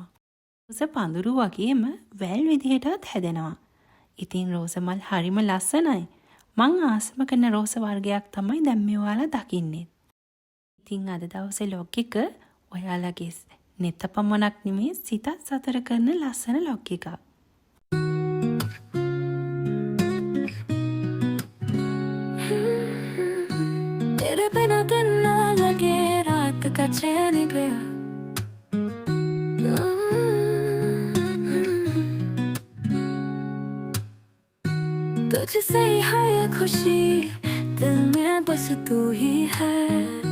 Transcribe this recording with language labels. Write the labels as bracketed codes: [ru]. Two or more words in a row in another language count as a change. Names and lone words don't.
[si] රෝස පඳුරු වගේම වැල් විදිහටත් හැදෙනවා. ඉතින් රෝස මල් හරිම ලස්සනයි. මං ආසම කරන රෝස වර්ගයක් තමයි දැන් මේ ඔයාලා දකින්නේ. ඉතින් අද දවසේ vlog එක ඔයාලගේ නෙත පමණක් නෙමෙයි සිතත් සතර කරන ලස්සන vlog එකක්. [hi] तेरे बिना दिन ना लगे रात का चैन गया तुझसे ही है ये खुशी दिल में बस तू ही है